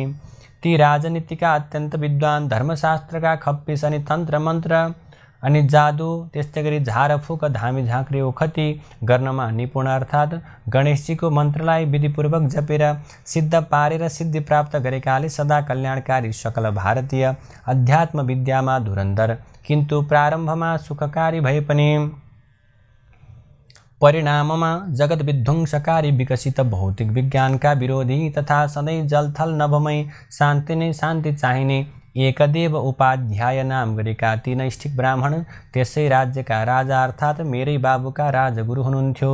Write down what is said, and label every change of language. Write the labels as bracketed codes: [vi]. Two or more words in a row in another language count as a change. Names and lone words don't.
[ne] ती राजनीतिका अत्यन्त विद्वान, धर्मशास्त्रका खप्पिस अनि तन्त्र मन्त्र अनि जादु, त्यस्तै गरी झारफुक, धामी झाँक्री ओखती गर्नमा निपुण अर्थात् गणेशजीको मन्त्रलाई विधिपूर्वक जपेर सिद्ध पारेर सिद्धि प्राप्त गरेकाले सदा कल्याणकारी सकल भारतीय अध्यात्म विद्यामा धुरन्धर किन्तु प्रारम्भमा सुखकारी भए पनि परिणाममा जगत विध्वंसकारी विकसित भौतिक विज्ञानका विरोधी तथा सधैँ जलथल नभमै शान्ति नै शान्ति चाहिने एकदेव उपाध्याय नाम गरेका ती नैष्ठिक ब्राह्मण त्यसै राज्यका राजा अर्थात् मेरै बाबुका राजगुरु हुनुहुन्थ्यो।